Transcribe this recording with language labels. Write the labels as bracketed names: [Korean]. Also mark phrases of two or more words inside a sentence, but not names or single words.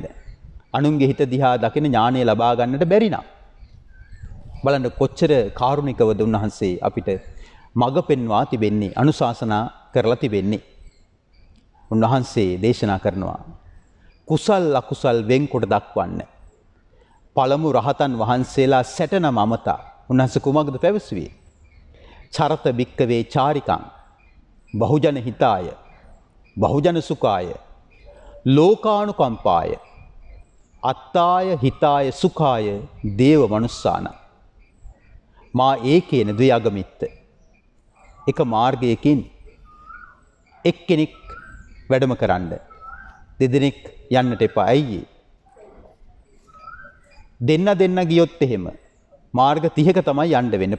[Sinhala] අනුන්ගේ හිත දිහා දකින ඥානය ලබා ගන්නට බැරි නම් බලන්න කොච්චර කාරුණිකවද උන්වහන්සේ අපිට මඟ පෙන්වා තිබෙන්නේ, අනුශාසනා කරලා තිබෙන්නේ. උන්වහන්සේ දේශනා කරනවා කුසල් අකුසල් වෙන්කොට දක්වන්න. පළමු රහතන් වහන්සේලා 69 අමතා උන්වහන්සේ කුමක්ද පැවසුවේ? [Pali] චරත භික්කවේ චාරිකං බහුජන හිතාය බහුජන සුඛාය ලෝකානුකම්පාය අත්තාය හිතාය සුඛාය දේව මනුස්සාන මා ඒකේන ද්වයගමිත්ත. [Sinhala] එක මාර්ගයකින් එක්කෙනෙක් වැඩම කරන්න දෙදෙනෙක් යන්නට එපා. ඇයි? දෙන්න ගියොත් එහෙම මාර්ග 30ක තමයි යන්න වෙන්නේ.